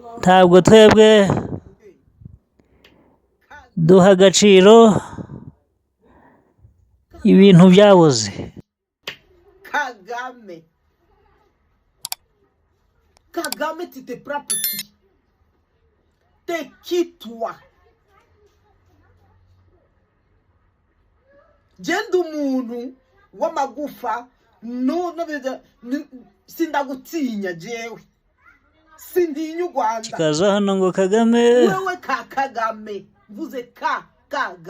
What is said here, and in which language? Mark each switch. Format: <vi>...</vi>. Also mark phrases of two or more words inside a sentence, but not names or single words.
<rw>ntabwo twebwe duha agaciro ibintu byabuze. Kagame,</rw> <fr>tu te prends pour qui? T'es qui, toi?</fr> <rw>Genda umuntu w'amagufa sindagutinya jewe, sindinya u Rwanda. Kikaza hano ngo Kagame, wewe Kagame, mvuze kaga,</rw>